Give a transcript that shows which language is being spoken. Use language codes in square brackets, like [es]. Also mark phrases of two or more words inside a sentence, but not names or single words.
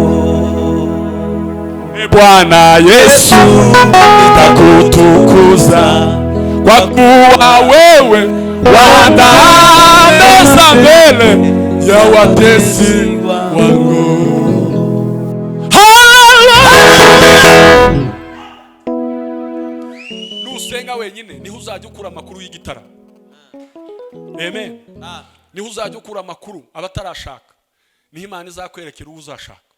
[sw] Bwana Yesu takutukuza, kwa kuwa wewe Bwana ameza mbele ya watesi wangu. [rw] Nusenga wenyine niho uzajya ukura amakuru y'igitara. Amen. Niho uzajya ukura amakuru abatarashaka, niho Imana izakwerekera uwo uzashaka.